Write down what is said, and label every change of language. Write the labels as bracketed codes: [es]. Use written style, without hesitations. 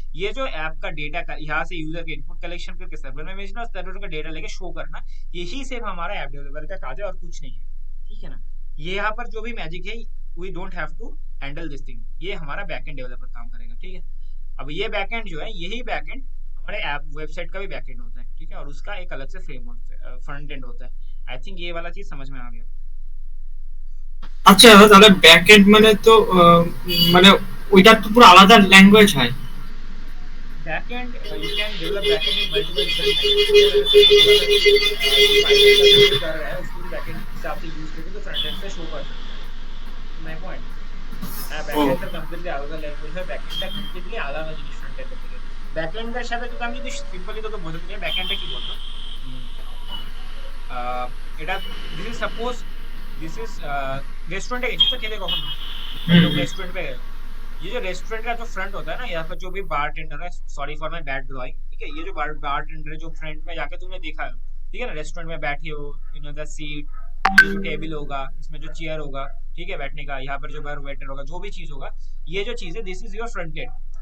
[hi] ये जो ऐप का डेटा का यहाँ से यूजर के इनपुट कलेक्शन करके सर्वर में भेजना और सर्वर का डेटा लेके शो करना, यही सिर्फ हमारा ऐप डेवलपर का काज है और कुछ नहीं है, ठीक है ना? ये यहाँ पर जो भी मैजिक है, [en] we don't have to handle this thing, [hi] ये हमारा बैकएंड डेवलपर काम करेगा, ठीक है? अब ये बैकएंड जो है, यही बैकएंड हमारे ऐप वेबसाइट का भी बैकएंड होता है, ठीक है? और उसका एक अलग से फ्रेमवर्क फ्रंट एंड होता है। [en] I think [hi] ये वाला चीज समझ में आ गया। [bn] আচ্ছা দাদা, তাহলে ব্যাক এন্ড মানে তো মানে ওইটার তো পুরো আলাদা ল্যাঙ্গুয়েজ হয়। [en] Backend, you can develop backend in multiple different languages। [hi] कर रहा है उसको भी backend के हिसाब से यूज करके तो फ्रंट एंड पे शो कर सकते हैं। माय पॉइंट, बैकएंड का कंप्लीटली अलग लैंग्वेज है, बैकएंड का कंप्लीटলি [bn] আলাদা জিনিস ফ্রন্ট এন্ড থেকে। ব্যাকএন্ড এর সাথে যদি আমি যদি সিম্পলি তোকে বোঝাতে চাই ব্যাকএন্ডে কি বলতো, এটা this is suppose [hi] this is restaurant है जिससे खेले कौन लोग रेस्टोरेंट पे गए। ये जो रेस्टोरेंट का जो फ्रंट होता है ना, यहाँ पर जो भी बार टेंडर है, [en] sorry for my bad drawing, [hi] ठीक है? ये जो बार टेंडर है जो फ्रंट में जाके तुमने देखा है, ठीक है ना? रेस्टोरेंट में बैठे हो, यू नो द सीट, ये जो टेबल होगा, इसमें जो चेयर होगा, ठीक है, बैठने का, यहाँ पर जो बार वेटर होगा, जो भी चीज होगा, ये जो चीज है [en] This is your front end.